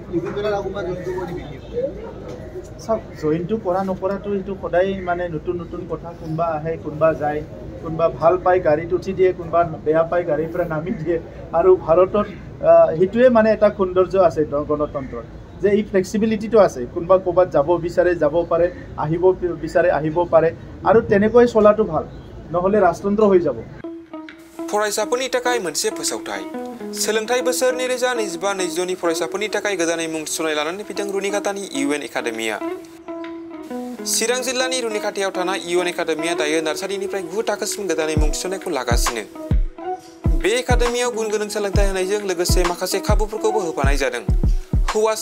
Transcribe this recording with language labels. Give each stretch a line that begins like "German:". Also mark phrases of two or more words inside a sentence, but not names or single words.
Assamese: চাওক জইনটো কৰা নকৰাটো এইটো সদায় মানে নতুন নতুন কথা কোনোবা আহে কোনোবা যায় কোনোবা ভাল পাই গাড়ীত উঠি দিয়ে কোনোবা বেয়া পাই গাড়ীৰ পৰা নামি দিয়ে আৰু ভাৰতত সেইটোৱে মানে এটা সৌন্দৰ্য আছে গণতন্ত্ৰত যে এই ফ্লেক্সিবিলিটিটো আছে কোনোবা ক'ৰবাত যাব বিচাৰে যাব পাৰে আহিব বিচাৰে আহিব পাৰে আৰু তেনেকৈ চলাটো ভাল নহ'লে ৰাজতন্ত্ৰ হৈ যাব
Bodo: फरायसाफोरनि थाखाय मोनसे फोसावथाय सोलोंथाइ बोसोर 2025-22 नि फरायसाफोरनि थाखाय गोदानै मुं थिसननाय लानानै फैदों रुनिखातानि इउएन एकाडेमिया चिरां जिल्लानि रुनिखातायाव थानाय इउएन एकाडेमिया दायो नार्सारिनिफ्राय 9 थाखोसिम गोदानै मुं थिसननायखौ लागासिनो बे एकाडेमियाव गुन गोनां सोलोंथाइ होनायजों लोगोसे माखासे खाबुफोरखौबो होफानाय जादों हौवासा